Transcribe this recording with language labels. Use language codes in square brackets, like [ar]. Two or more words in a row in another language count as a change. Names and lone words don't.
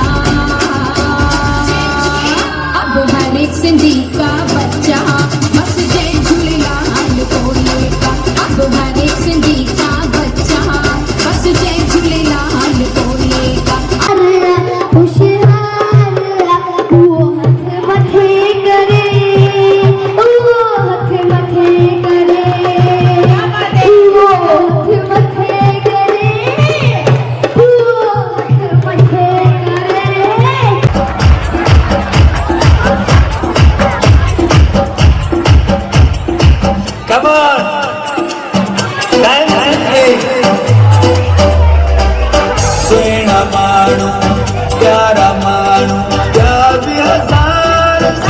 [hi] अब हर एक सिंधी का बच्चा बस जय झूलेलाल बोलेगा। अब हर एक सिंधी का बच्चा बस जय झूलेलाल बोलेगा। [sd] होशियार वो हथ मथे करे वो हथ मथे करे वो हथ मथे करे वो हथ मथे करे। [en] Come on, dance [sd] सुना मानू प्यारा मानू प्यार भी हजार